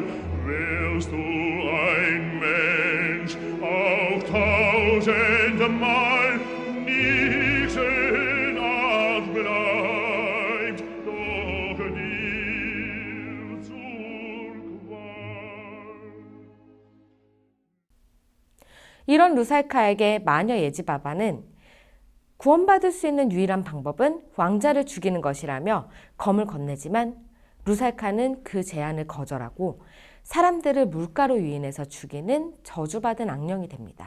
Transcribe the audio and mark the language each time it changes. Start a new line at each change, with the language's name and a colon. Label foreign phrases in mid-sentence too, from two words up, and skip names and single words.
German: Wärst du ein Mensch auch tausendmal, Art bleibt doch dir zur Qual.
Korean: 이런 루살카에게 마녀 예지바바는 구원받을 수 있는 유일한 방법은 왕자를 죽이는 것이라며 검을 건네지만 루살카는 그 제안을 거절하고 사람들을 물가로 유인해서 죽이는 저주받은 악령이 됩니다.